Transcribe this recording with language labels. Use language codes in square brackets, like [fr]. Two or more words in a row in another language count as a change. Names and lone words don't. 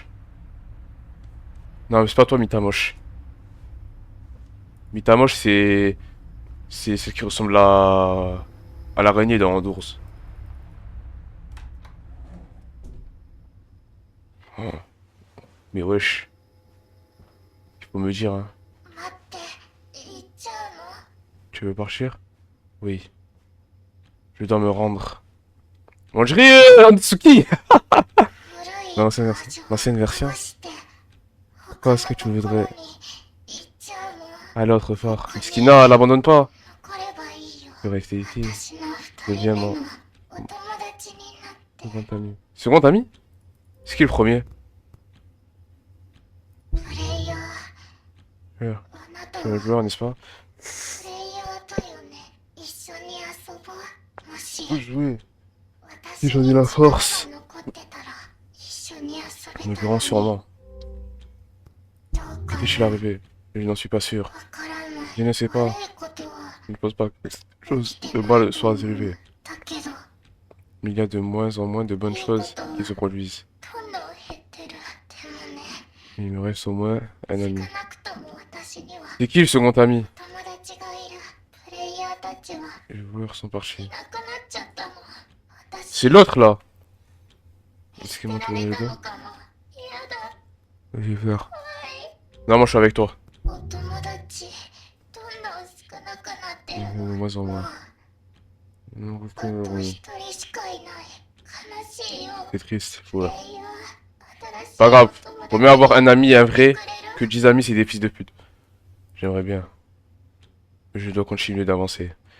[fr] Non, mais c'est pas toi, Mita moche. Mita moche, c'est ce qui ressemble à l'araignée dans d'ours. Oh. Mais wesh. Il faut me dire, hein. [ja] 待って、行っちゃうの？ [fr] Tu veux partir? Oui. Je dois me rendre. On dirait Natsuki! [ja] 古いバージョン [fr] L'ancienne version. [ja] 壊して [fr] Pourquoi est-ce que tu [ja] 他のところ [fr] voudrais [ja] に行っちゃうの？ [fr] aller autre part? Miskina, elle abandonne pas. [ja] 残ればいいよ。 [fr] Je vais rester ici. [ja] 私の二 [fr] Deviens [ja] 人目 [fr] mon [ja] のお友達になって。 [fr] second ami. Second ami? C'est qui le premier? [ja] プレイヤー、 [fr] Ah, [ja] あなた [fr] c'est [ja] は [fr] le joueur, n'est-ce pas? [ja] プレイヤーだよね。一緒に遊ぼう。もし [fr] Jouer. [ja] 私 [fr] Si j'en ai [ja] に [fr] la [ja] 力が [fr] force. [ja] 残ってたら一緒に遊 [fr] Nous [ja] べた [fr] verrons [ja] のに。 [fr] sûrement. [ja] どうか [fr] Qu'est-il arrivé? Je n'en suis pas sûr. [ja] わからない。 [fr] Je ne sais pas. [ja] 悪いことは [fr] Il ne pose pas que quelque chose de mal soit arrivé. [ja] だけど、 [fr] Mais il y a de moins en moins de bonnes choses qui se produisent. [ja] どんどん減ってる。でもね、 [fr] Il me reste au moins un [ja] 少 [fr] ami. [ja] なくとも私には [fr] C'est qui le second ami? [ja] 友達がいる。プレイヤーたちは [fr] Les joueurs sont [ja] い [fr] partis. [ja] なくなっちゃったの。私 [fr] C'est l'autre là! [ja] 見 [fr] Est-ce [ja] 捨 [fr] qu'il [ja] て [fr] monte [ja] られ [fr] le [ja] たの [fr] dos? [ja] かも。嫌だ。 [fr] J'ai peur. [ja] はい。 [fr] Non, moi je suis avec toi. [ja] お友達、どんどん少なくなってるの。 [fr] Moins en [ja] もう [fr] moins. C'est triste, voilà. Pas grave. Vaut mieux avoir un ami, un vrai, que 10 amis, c'est des fils de pute. J'aimerais bien. Je dois continuer d'avancer.